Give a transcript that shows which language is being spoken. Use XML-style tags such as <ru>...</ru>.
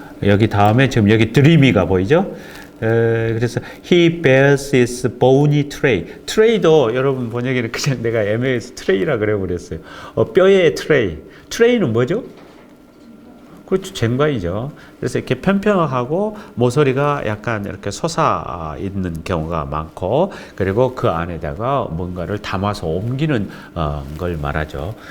<ko>여기 다음에 지금 여기 드리미가 보이죠? 그래서</ko> <en>he bears his bony tray.</en> <ko>트레이도 여러분 번역에는 그냥 내가 애매해서 트레이라 그래 버렸어요. 뼈의 트레이. 트레이는 뭐죠? 그렇죠. 쟁반이죠. 그래서 이렇게 평평하고 모서리가 약간 이렇게 솟아 있는 경우가 많고, 그리고 그 안에다가 뭔가를 담아서 옮기는 걸 말하죠.</ko>